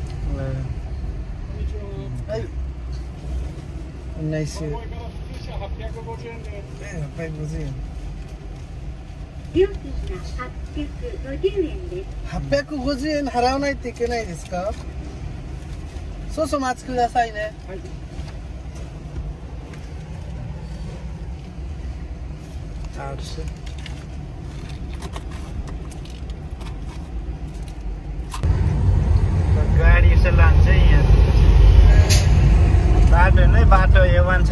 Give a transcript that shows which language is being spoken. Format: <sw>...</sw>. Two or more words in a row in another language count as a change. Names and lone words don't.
<ja>1900 850 円払わないといけないですか？少々お待ちくださいね。</ja> <ne>गाडी यसो लान्छ यहाँ। बाटो नै बाटो A1 छ।</ne>